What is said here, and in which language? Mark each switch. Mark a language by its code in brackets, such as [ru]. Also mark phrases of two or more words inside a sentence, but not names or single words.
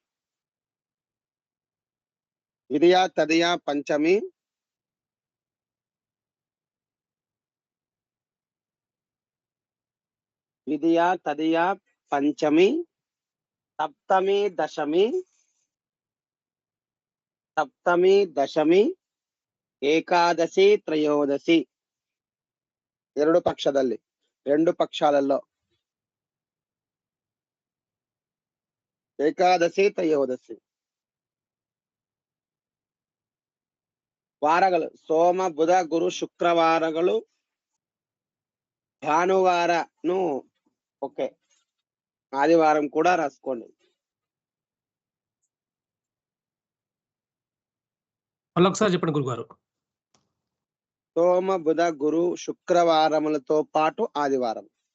[kn] ವಿಧಿಯ ತದಿಯ ಪಂಚಮಿ, ವಿಧಿಯ ತದಿಯ ಪಂಚಮಿ, ಸಪ್ತಮಿ ದಶಮಿ, ಸಪ್ತಮಿ ದಶಮಿ, ಏಕಾದಶಿ ತ್ರಯೋದಶಿ ಎರಡು ಪಕ್ಷದಲ್ಲಿ, [te] రెండు పక్షాలలో ಏಕಾದಶಿ ತ್ರಯೋದಶಿ. [kn] ವಾರಗಳು ಸೋಮ ಬುಧ ಗುರು ಶುಕ್ರವಾರಗಳು, [te] భానువారను ఓకే, ఆదివారం కూడా రాసుకోండి. మళ్ళొకసారి చెప్పండి గురుగారు. సోమ బుధ గురు శుక్రవారములతో పాటు ఆదివారం.